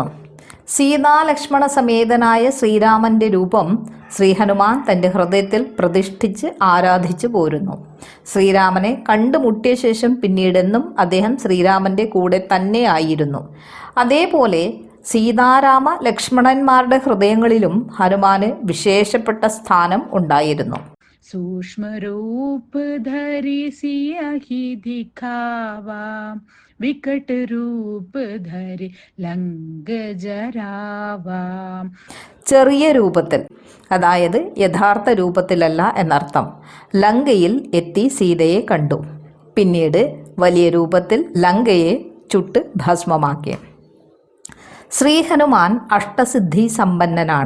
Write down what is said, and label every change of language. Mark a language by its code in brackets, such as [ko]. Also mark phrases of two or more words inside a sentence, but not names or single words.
[ml] സീതാലക്ഷ്മണ സമേതനായ ശ്രീരാമന്റെ രൂപം ശ്രീഹനുമാൻ തൻ്റെ ഹൃദയത്തിൽ പ്രതിഷ്ഠിച്ച് ആരാധിച്ചു പോരുന്നു. ശ്രീരാമനെ കണ്ടുമുട്ടിയ ശേഷം പിന്നീടെന്നും അദ്ദേഹം ശ്രീരാമന്റെ കൂടെ തന്നെ ആയിരുന്നു. അതേപോലെ സീതാരാമ ലക്ഷ്മണന്മാരുടെ ഹൃദയങ്ങളിലും ഹനുമാന് വിശേഷപ്പെട്ട സ്ഥാനം ഉണ്ടായിരുന്നു. [awa] सूक्ष्म रूप धरि सियहि दिखावा विकट रूप धरि लंग जरावा. [ml] ചെറിയ രൂപത്തിൽ, അതായത് യഥാർത്ഥ രൂപത്തിലല്ല എന്നർത്ഥം, ലങ്കയിൽ എത്തി സീതയെ കണ്ടു. പിന്നീട് വലിയ രൂപത്തിൽ ലങ്കയെ ചുട്ട് ഭസ്മമാക്കി. ശ്രീഹനുമാൻ അഷ്ടസിദ്ധി സമ്പന്നനാണ്.